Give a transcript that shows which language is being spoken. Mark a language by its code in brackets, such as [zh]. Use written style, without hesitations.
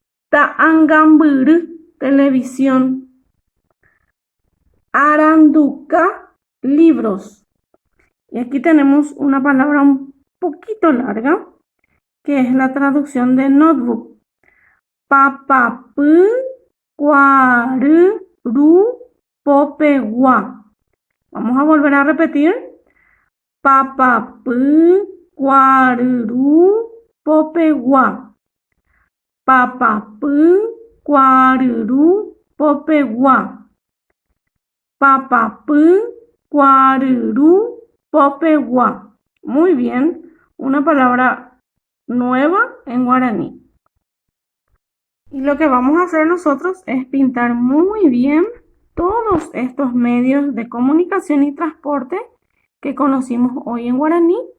[gn] Ta'ãngambyry, televisión. Aranduka, libros. [es] Y aquí tenemos una palabra un poquito larga, que es la traducción de notebook. [gn] Papapy kuaryru popegua. [es] Vamos a volver a repetir. [gn] Papapy kuaryru popegua. Papapy kuaryru popegua. Papapy kuaryru popegua. [es] Muy bien, una palabra nueva en guaraní. Y lo que vamos a hacer nosotros es pintar muy bien todos estos medios de comunicación y transporte que conocimos hoy en guaraní.